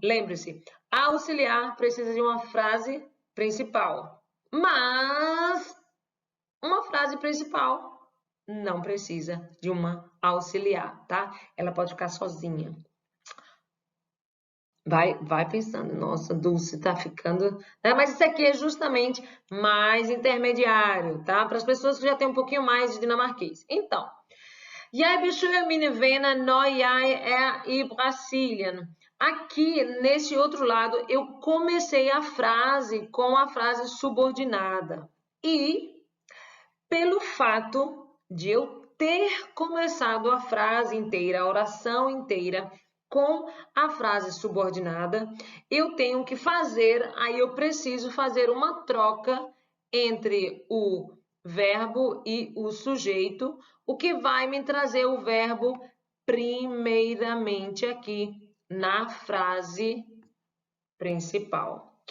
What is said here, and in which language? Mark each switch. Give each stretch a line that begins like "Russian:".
Portuguese: Lembre-se, auxiliar precisa de uma frase principal, mas uma frase principal não precisa de uma auxiliar, tá? Ela pode ficar sozinha. Vai pensando, nossa, Dulce tá ficando... Mas isso aqui é justamente mais intermediário, tá? Para as pessoas que já têm um pouquinho mais de dinamarquês.
Danish: Então, jeg besøger mine venner når jeg er i Brasilien.
Portuguese: Aqui, nesse outro lado, eu comecei a frase com a frase subordinada. E, pelo fato de eu ter começado a frase inteira, a oração inteira, com a frase subordinada, eu tenho que fazer, aí eu preciso fazer uma troca entre o verbo e o sujeito, o que vai me trazer o verbo primeiramente aqui na frase principal.